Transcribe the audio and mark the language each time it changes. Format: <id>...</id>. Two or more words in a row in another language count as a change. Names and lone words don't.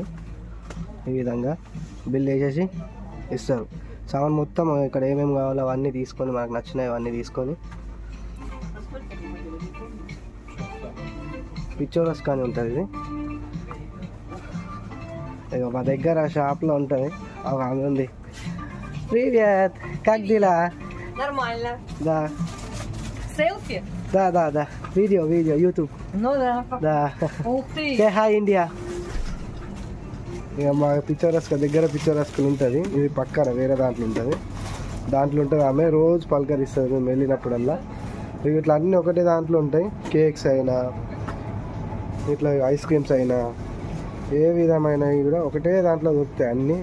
<te>ఈ విధంగా బిల్ వేసేసి ఇస్తారు. సామాన్ మొత్తం ఇక్కడ ఏమేమి కావాలో అవన్నీ తీసుకొని మనకు నచ్చినవి అవన్నీ తీసుకొని పిచ్చోరస్కా అని ఉంటుంది. ఇది మా దగ్గర షాప్లో ఉంటుంది. ఆమె ఉంది.</te> <ru>Привет! Как дела? Нормально. Да. Селфи? Да. Видео, YouTube. Ну да. Да. Ух ты.</ru> <en>Say hi, India.</en> <te>ఇక మా పిచ్చోరస్కా దగ్గర పిచ్చోరస్కాలు ఉంటుంది. ఇది పక్కన వేరే దాంట్లో ఉంటుంది. ఆమె రోజు పలకరిస్తుంది మేము వెళ్ళినప్పుడల్లా. ఇట్లా అన్నీ ఒకటే దాంట్లో ఉంటాయి. కేక్స్ అయినా ఇట్లా</te> <en>ice creams</en> <te>అయినా ఏ విధమైనవి కూడా ఒకటే దాంట్లో దొరుకుతాయి అన్నీ.</te>